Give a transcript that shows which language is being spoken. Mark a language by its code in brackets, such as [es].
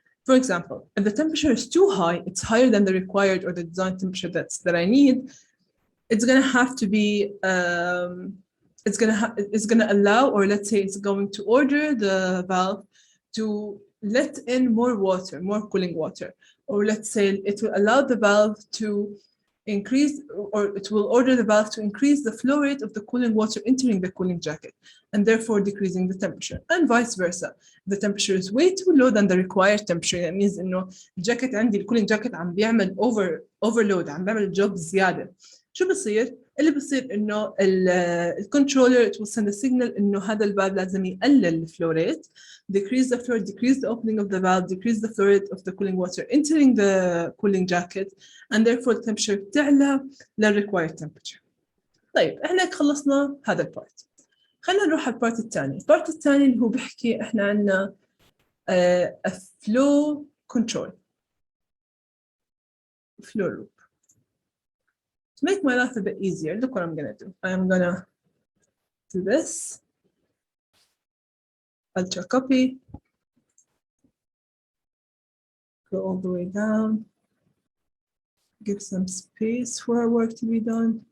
[en] For example, if the temperature is too high, it's higher than the required or the design temperature that I need, it's gonna have to be, it's gonna allow, or let's say it's going to order the valve to let in more water, more cooling water. Or let's say it will allow the valve to increase, or it will order the valve to increase the flow rate of the cooling water entering the cooling jacket, and therefore decreasing the temperature, and vice versa. The temperature is way too low than the required temperature. That means [ar] إنه الجاكيت عندي الكولينج جاكيت عم بيعمل overload، عم بيعمل job زيادة. شو بصير؟ اللي بصير إنه الكنترولر [en] it will send a signal [ar] إنه هذا الفالف لازم يقلل الفلو [en] rate, decrease the flow, decrease the opening of the valve, decrease the flow rate of the cooling water entering the cooling jacket, and therefore the temperature [ar] بتعلى لل [en] required temperature. [ar] طيب احنا خلصنا هذا البارت. خلينا نروح على البارت الثاني. البارت الثاني اللي هو بيحكي احنا عندنا [en] a flow control, flow loop. To make my life a bit easier, look what I'm gonna do. I'm gonna do this. Ultra copy. Go all the way down. Give some space for our work to be done.